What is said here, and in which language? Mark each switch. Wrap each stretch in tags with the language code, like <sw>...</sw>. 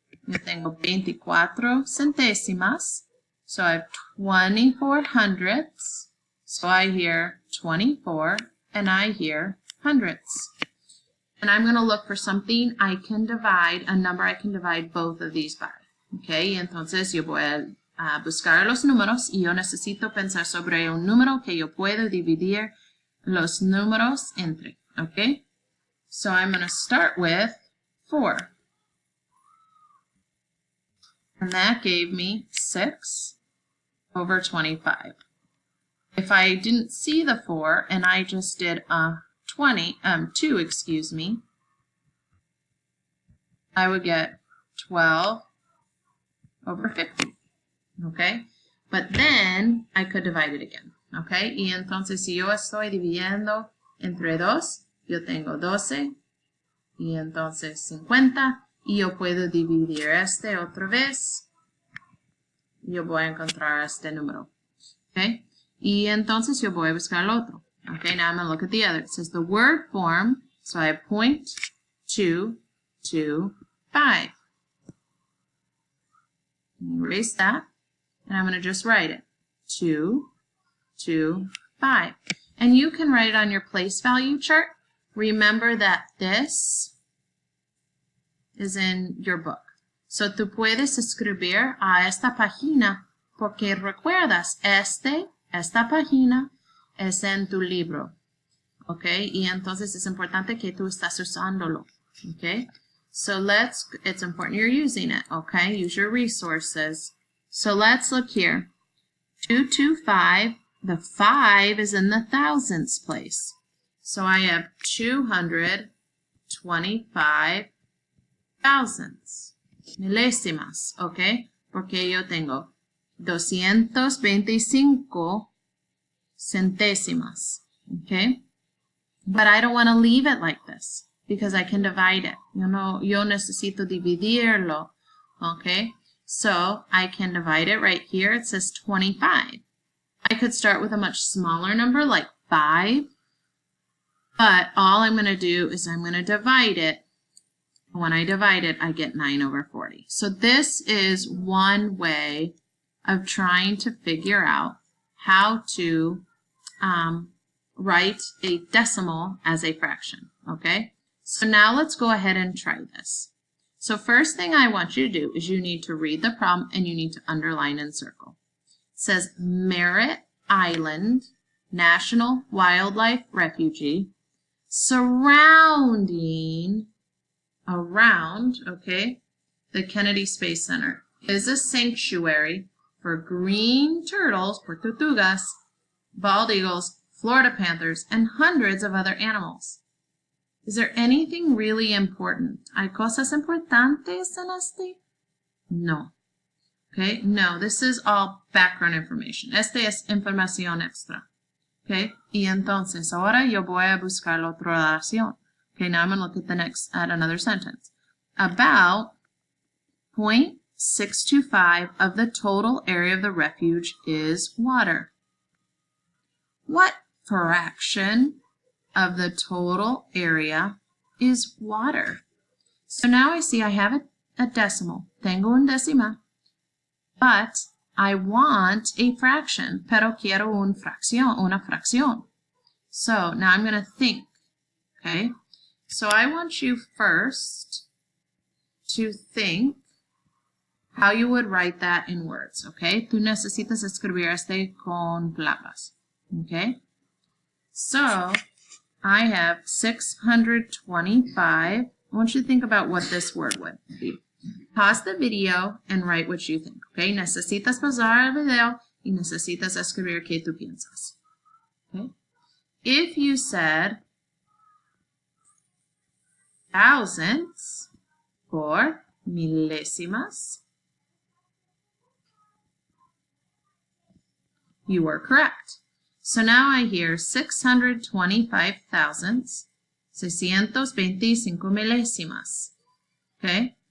<es>Yo tengo 24 centésimas,</es> <en>so I have 24 hundredths, so I hear 24, and I hear hundredths. And I'm going to look for something I can divide, a number I can divide both of these by, okay?</en> <es>Entonces yo voy a buscar los números y yo necesito pensar sobre un número que yo puedo dividir los números entre, okay?</es> <en>So I'm going to start with 4. And that gave me 6 over 25. If I didn't see the 4 and I just did 2, excuse me, I would get 12 over 50. Okay? But then I could divide it again. Okay?</en> <es>Y entonces si yo estoy dividiendo entre 2, yo tengo 12 y entonces 50. Y yo puedo dividir este otra vez. Yo voy a encontrar este número. Okay? Y entonces yo voy a buscar el otro.</es> <en>Okay, now I'm going to look at the other. It says the word form, so I have 0.225. Erase that. And I'm going to just write it. 2, 2, 5. And you can write it on your place value chart. Remember that this is in your book.</en> <es>So tú puedes escribir a esta página porque recuerdas, esta página es en tu libro. ¿Ok? Y entonces es importante que tú estás usándolo. ¿Ok?</es> <en>So it's important you're using it. ¿Ok? Use your resources. So let's look here. 225, the 5 is in the thousands place. So I have 225 thousandths, milésimas, ¿ok?</en> <es>Porque yo tengo 225 centésimas, ¿ok?</es> <en>But I don't want to leave it like this because I can divide it.</en> <es>Yo necesito dividirlo, ¿ok?</es> <en>So I can divide it right here. It says 25. I could start with a much smaller number like 5, but all I'm going to do is I'm going to divide it. When I divide it, I get 9/40. So this is one way of trying to figure out how to write a decimal as a fraction, okay? So now let's go ahead and try this. So first thing I want you to do is you need to read the problem and you need to underline and circle. It says Merritt Island National Wildlife Refuge surrounding around, okay, the Kennedy Space Center is a sanctuary for green turtles, for tortugas, bald eagles, Florida panthers, and hundreds of other animals. Is there anything really important?</en> <es>¿Hay cosas importantes en este? No.</es> <en>Okay, no, this is all background information.</en> <es>Este es información extra. Okay, y entonces ahora yo voy a buscar la otra oración.</es> <en>Okay, now I'm going to look at another sentence. About 0.625 of the total area of the refuge is water. What fraction of the total area is water? So now I see I have a decimal.</en> <es>Tengo un décima.</es> <en>But I want a fraction.</en> <es>Pero quiero una fracción.</es> <en>So now I'm going to think. Okay? So I want you first to think how you would write that in words, okay?</en> <es>Tú necesitas escribir este con palabras, okay?</es> <en>So I have 625. I want you to think about what this word would be. Pause the video and write what you think, okay?</en> <es>Necesitas pausar el video y necesitas escribir qué tú piensas, okay?</es> <en>If you said thousandths or milésimas, you were correct. So now I hear 625 thousandths, 625 milésimas. Okay?</en>